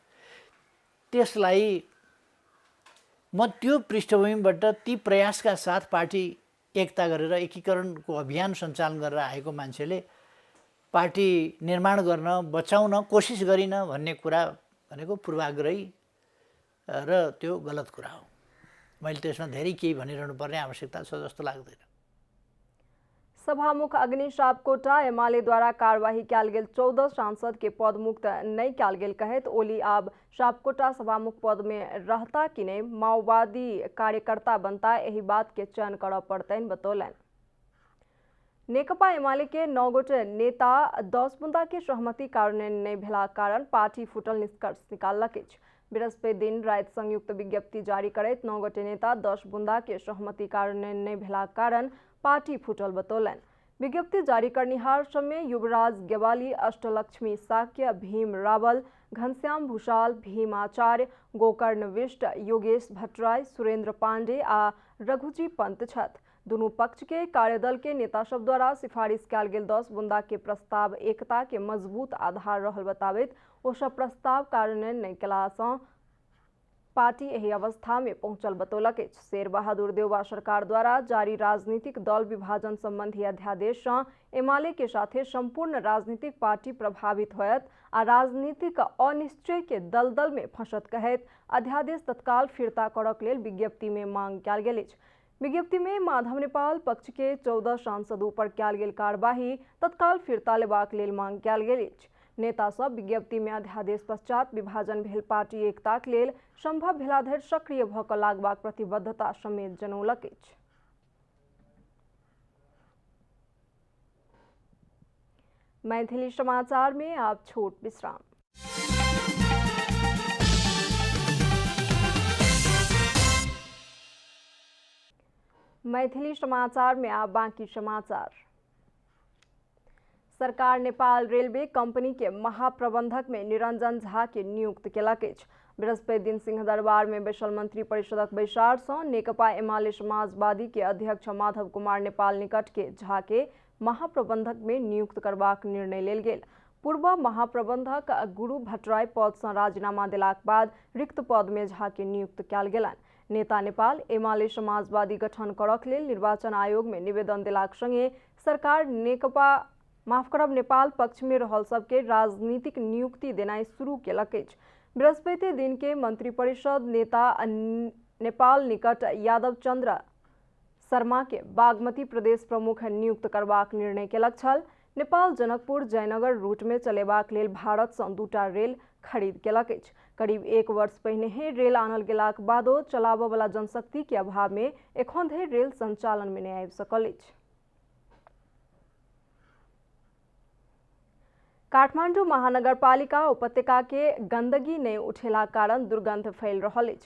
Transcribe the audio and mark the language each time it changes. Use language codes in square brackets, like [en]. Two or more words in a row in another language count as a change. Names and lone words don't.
[ne] त्यसलाई म त्यो पृष्ठभूमिबाट ती प्रयासका साथ पार्टी एकता गरेर एकीकरणको अभियान सञ्चालन गरेर आएको मान्छेले पार्टी निर्माण गर्न बचाउन कोसिस गरिन भन्ने कुरा भनेको पूर्वाग्रही र त्यो गलत कुरा हो। मैले त्यसमा धेरै केही भनिरहनु पर्ने आवश्यकता छ जस्तो लाग्दैन। [mai] सभामुख अग्नि सापकोटा एमालेद्वारा कार्यवाही कयल गेल 14 सांसद के पद मुक्त नहीं कयल गेल कहत ओली आब सापकोटा सभामुख पद में रहता कि नहीं माओवादी कार्यकर्ता बनता यही बात के चयन कर पड़तैन बतौलन। नेकपा एमाले के 9 गोटे नेता 10 बुंदा के सहमति कार्यान्वयन नहीं भेला कारण पार्टी फुटल निष्कर्ष निकालक अछि। बृहस्पति दिन रात संयुक्त विज्ञप्ति जारी करैत 9 गोटे नेता 10 बुंदा के सहमति कार्यान्वयन नहीं भेला कारण पार्टी फुटल बतौलन। विज्ञप्ति जारी करनिहार समय युवराज गेवाली, अष्टलक्ष्मी साक्य, भीम रावल, घनश्याम भूषाल, भीम आचार्य, गोकर्ण विष्ट, योगेश भट्टराई, सुरेंद्र पांडे आ रघुजी पंत छथ। दोनों पक्ष के कार्यदल के नेता सब द्वारा सिफारिश कयल गेल 10 बुंदा के प्रस्ताव एकता के मजबूत आधार रहल बताबैत ओ सब प्रस्ताव कार्यान्वयन नहीं केला सँ पार्टी यही अवस्था में पहुंचल बतौलक। शेर बहादुर देउवा सरकार द्वारा जारी राजनीतिक दल विभाजन संबंधी अध्यादेश एमाले के साथे संपूर्ण राजनीतिक पार्टी प्रभावित होयत आ राजनीतिक अनिश्चय के दलदल में फंसत कहत अध्यादेश तत्काल फिरता करक लेल विज्ञप्ति में मांग कयल गेल अछि। विज्ञप्ति में माधव नेपाल पक्ष के 14 सांसदों पर कयल गेल कार्यवाही तत्काल फिरता लेबाक लेल मांग कयल गेल अछि। नेता सब विज्ञप्ति में अध्यादेश पश्चात विभाजन भेल पार्टी एकताक लेल संभव भेला धरि सक्रिय भ क लागबाक प्रतिबद्धता समेत जनौलक अछि। मैथिली समाचार में आप छोट विश्राम। मैथिली समाचार में आप बाकी समाचार। सरकार नेपाल रेलवे कंपनी के महाप्रबंधक में निरंजन झा के नियुक्त केलक अछि। बृहस्पति दिन सिंहदरबार में बैसल मंत्री परिषदक बैसार सँ नेकपा एमाले समाजवादी के अध्यक्ष माधव कुमार नेपाल निकट के झा के महाप्रबंधक में नियुक्त करबाक निर्णय लेल गेल। पूर्व महाप्रबंधक गुरु भट्टराई पद सँ राजीनामा देलाक बाद रिक्त पद में झा के नियुक्त कयल गेलनि। नेता नेपाल एमाले समाजवादी गठन करक लेल निर्वाचन आयोग में निवेदन देलाक संगे सरकार नेपाल पक्ष में रहल सबके राजनीतिक नियुक्ति देनाइ शुरू केलक अछि। बृहस्पति दिन के मंत्री परिषद नेता नेपाल निकट यादव चंद्र शर्मा के बागमती प्रदेश प्रमुख नियुक्त करबाक निर्णय केलक छल। नेपाल जनकपुर जयनगर रूट में चलेबाक लेल भारत सँ 2टा रेल खरीद केलक अछि। करीब 1 वर्ष पहिने ही रेल आनल गेलाक बादो चलाबय वाला जनशक्ति के अभाव में एखन धरि रेल संचालन में नहीं आबि सकल अछि। काठमांडू महानगरपालिका उपत्यका के गंदगी नहीं उठेला कारण दुर्गंध फैल रहल अछि।